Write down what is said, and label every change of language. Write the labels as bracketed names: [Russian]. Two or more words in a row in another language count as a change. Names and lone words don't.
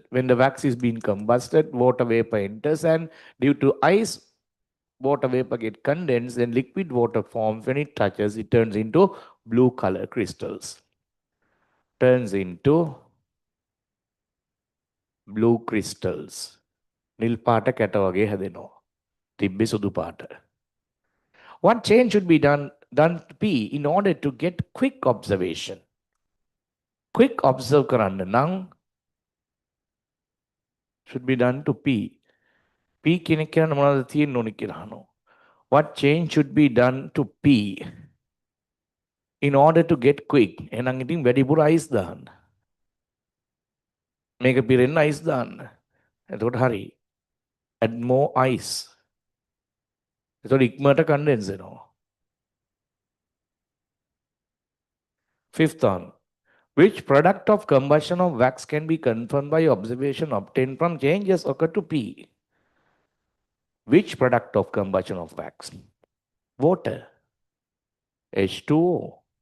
[English] When the wax is being combusted, water vapor enters, and due to ice, water vapor get condensed, then liquid water forms. When it touches, it turns into blue color crystals. Turns into blue crystals. [Sinhala] නිල් පාට කැට වගේ හැදෙනවා. තිබ්බේ සුදු පාට. [English] What change should be done to P in order to get quick observation? Quick observe [Sinhala] කරන්න නම් [English] should be done to P. [Sinhala] P කියන එක කියන්න මොනවද තියෙන්න ඕනි කියලා අහනවා. [English] What change should be done to P in order to get quick? [Sinhala] එහෙනම් ඉතින් වැඩිපුර ice දාන්න. මේක පිරෙන්න ice දාන්න. එතකොට හරි. [English] Add more ice. [Sinhala] එතකොට ඉක්මනට condense වෙනවා. [English] Fifth one. Which product of combustion of wax can be confirmed by observation obtained from changes occur to P? Which product of combustion of wax? Water. H2O.